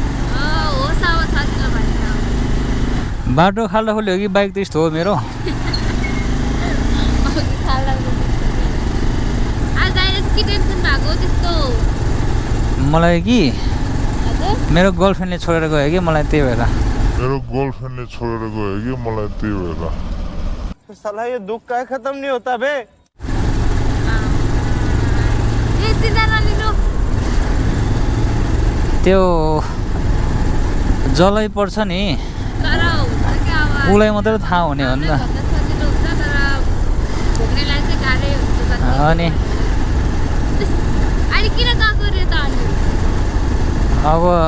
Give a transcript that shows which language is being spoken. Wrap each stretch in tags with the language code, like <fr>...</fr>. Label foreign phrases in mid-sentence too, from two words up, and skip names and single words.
<ne>बाटो खाल्डा खोल्यो कि बाइक त यस्तो हो मेरो मलाई कि मेरो गर्लफ्रेन्डले छोडेर गयो कि मलाई त्यही भएर</ne> <hi>साला ये दुख का खत्म नहीं होता बे</hi> <ne>त्यो जलै पर्छ नि उसलाई मात्रै थाहा हुने हो नि त अनि अब</ne>